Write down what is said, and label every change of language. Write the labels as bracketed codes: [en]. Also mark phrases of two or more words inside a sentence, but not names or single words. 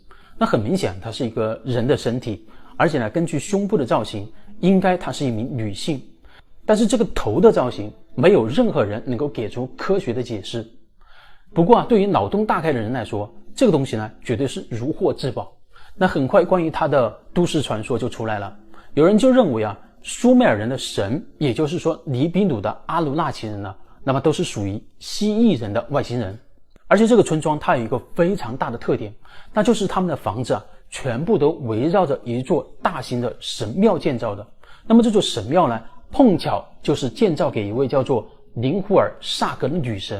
[zh] 那很明顯，它是一個人的身體，而且呢，根據胸部的造型，應該她是一名女性。但是這個頭的造型，沒有任何人能夠給出科學的解釋。不過對於腦洞大開的人來說，這個東西呢，絕對是如獲至寶。那很快關於它的都市傳說就出來了。有人就認為蘇美爾人的神，也就是說尼比魯的阿努納奇人呢，那麼都是屬於蜥蜴人的外星人。而且這個村莊它有一個非常大的特點，那就是他們的房子全部都圍繞着一座大型的神廟建造的。那麼這座神廟呢，碰巧就是建造給一位叫做林胡爾薩格的女神。